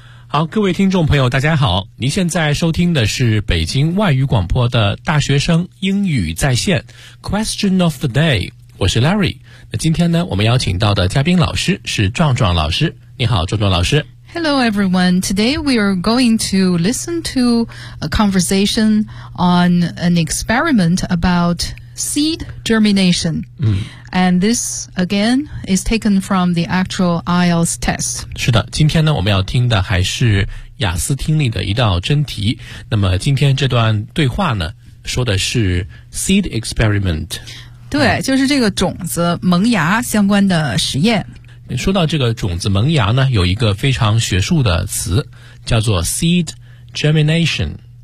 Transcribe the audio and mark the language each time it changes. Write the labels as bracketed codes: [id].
[zh] 好，各位听众朋友大家好，您现在收听的是北京外语广播的大学生英语在线 Question of the day， 我是 Larry。那今天呢，我们邀请到的嘉宾老师是壮壮老师。你好，壮壮老师。 [en] Hello everyone, today we are going to listen to a conversation on an experiment about seed germination、And this, again, is taken from the actual IELTS test. [zh] 是的，今天呢，我们要听的还是雅思听力的一道真题。那么今天这段对话呢，说的是 seed experiment。对，就是这个种子萌芽相关的实验。说到这个种子萌芽呢，有一个非常学术的词，叫做 seed germination。